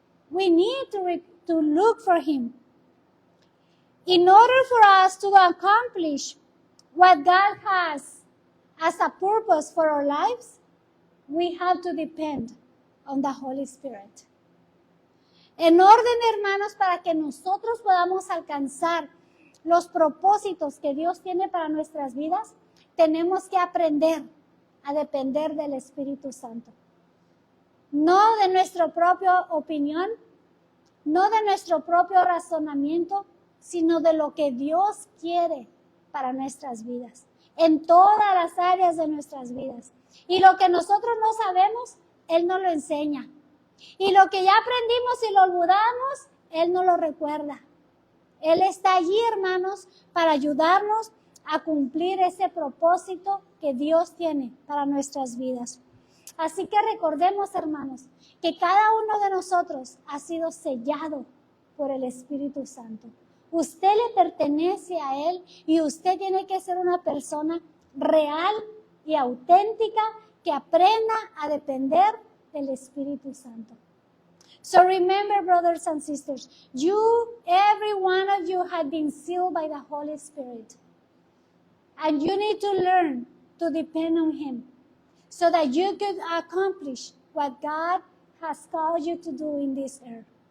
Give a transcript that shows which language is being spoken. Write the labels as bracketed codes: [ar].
[en] We need to look for Him. In order for us to accomplish what God has as a purpose for our lives, we have to depend on the Holy Spirit. [es] En orden, hermanos, para que nosotros podamos alcanzar los propósitos que Dios tiene para nuestras vidas, tenemos que aprender a depender del Espíritu Santo. No de nuestra propia opinión, no de nuestro propio razonamiento, sino de lo que Dios quiere para nuestras vidas, en todas las áreas de nuestras vidas. Y lo que nosotros no sabemos, Él nos lo enseña. Y lo que ya aprendimos y lo olvidamos, Él nos lo recuerda. Él está allí, hermanos, para ayudarnos a cumplir ese propósito que Dios tiene para nuestras vidas. Así que recordemos, hermanos, que cada uno de nosotros ha sido sellado por el Espíritu Santo. Usted le pertenece a Él y usted tiene que ser una persona real y auténtica que aprenda a depender del Espíritu Santo. [en] So remember, brothers and sisters, every one of you had been sealed by the Holy Spirit. And you need to learn to depend on Him so that you could accomplish what God has called you to do in this earth.